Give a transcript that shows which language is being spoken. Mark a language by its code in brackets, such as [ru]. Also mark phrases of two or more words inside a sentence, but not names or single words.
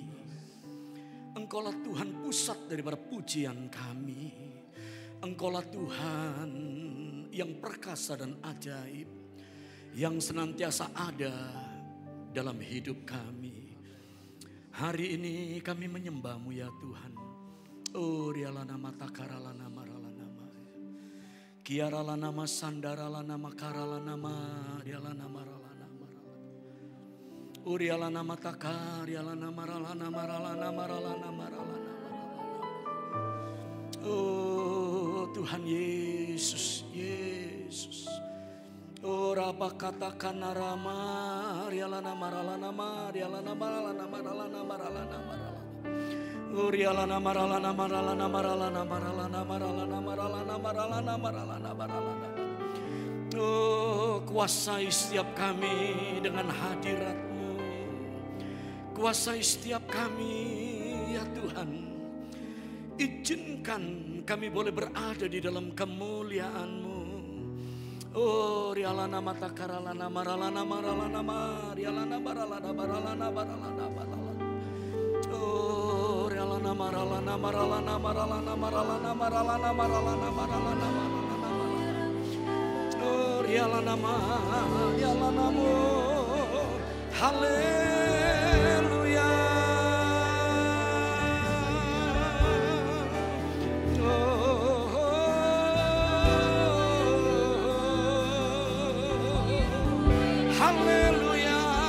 [id] Engkaulah Tuhan pusat daripada pujian kami. Engkaulah Tuhan yang perkasa dan ajaib, yang senantiasa ada dalam hidup kami. Hari ini kami menyembah-Mu ya Tuhan. Oh rialana matakaralana maralana ma. Kiaralana ma sandaralana makaralana ma rialana maralana maralana. Urialana matakar rialana maralana maralana maralana maralana maralana. Oh Tuhan Yesus, Yesus. Oh rapa katakan narama rialana maralana ma rialana maralana maralana maralana maralana. Urialana maralana maralana maralana maralana maralana maralana maralana maralana maralana. Oh kuasai setiap kami dengan hadirat-Mu. Kuasai setiap kami ya Tuhan. Izinkan kami boleh berada di dalam kemuliaan-Mu. Oh rialana matakaralana maralana maralana marialana maralana maralana maralana maralana. Oh rialana maralana maralana maralana maralana maralana maralana maralana maralana. Oh rialana mu. Haleluya. Haleluya.